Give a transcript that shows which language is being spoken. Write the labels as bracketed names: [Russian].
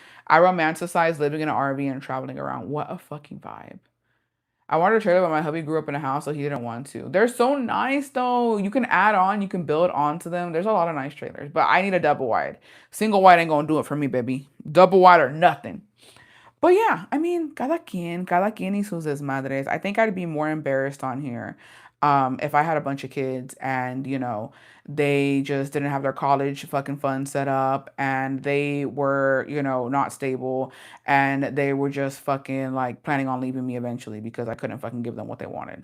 [English] I romanticize living in an RV and traveling around. What a fucking vibe. I wanted a trailer, but my hubby grew up in a house, so he didn't want to. They're so nice though. You can add on, you can build onto them. There's a lot of nice trailers, but I need a double wide. Single wide ain't gonna do it for me, baby. Double wide or nothing. But yeah, I mean, [Spanish] cada quien y sus desmadres. [English] I think I'd be more embarrassed on here if I had a bunch of kids and, they just didn't have their college fucking fund set up and they were, not stable and they were just fucking like planning on leaving me eventually because I couldn't fucking give them what they wanted.